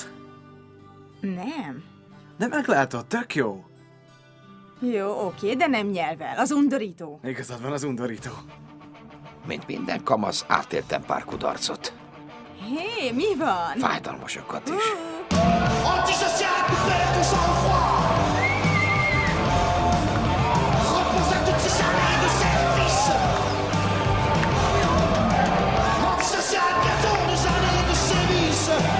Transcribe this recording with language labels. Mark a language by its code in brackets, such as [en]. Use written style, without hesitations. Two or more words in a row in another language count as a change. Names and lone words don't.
[hu] Nem. De meglátod, tök jó. Jó, oké, de nem nyelvvel. Az undorító. Igazad van, az undorító. Mint minden kamasz, átéltem pár kudarcot. Hé, mi van? Fájdalmasokat is. [fr] Antisocial, perds ton sang-froid. Repose à toutes ces années de service. Antisocial, bientôt des années de service.